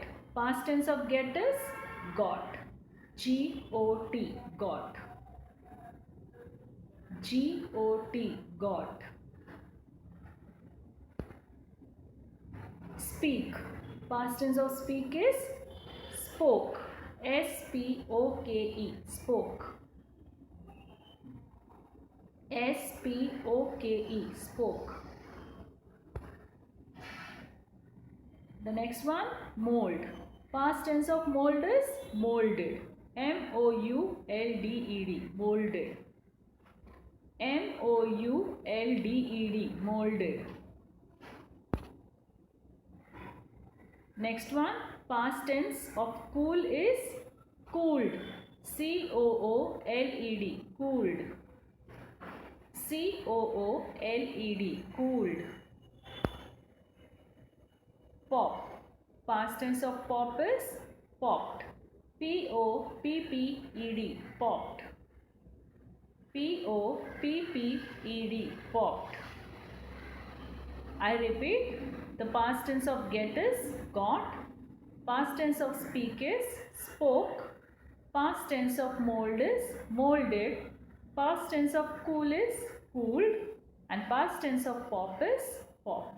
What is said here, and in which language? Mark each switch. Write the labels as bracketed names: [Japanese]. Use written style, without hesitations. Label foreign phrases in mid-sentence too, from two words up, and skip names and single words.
[English] Past tense of get is got. G-O-T, got. G-O-T, got. Speak. Past tense of speak is spoke. S-P-O-K-E, spoke. S-P-O-K-E, spoke. The next one, mold. Past tense of mold is molded. M-O-U-L-D-E-D, molded. M-O-U-L-D-E-D, molded. Next one, past tense of cool is cooled. C-O-O-L-E-D, cooled. C-O-O-L-E-D, cooled. Pop. Past tense of pop is popped. P-O-P-P-E-D, popped. P-O-P-P-E-D, popped. I repeat, the past tense of get is got. Past tense of speak is spoke. Past tense of mold is molded. Past tense of cool is cooled. And past tense of pop is popped.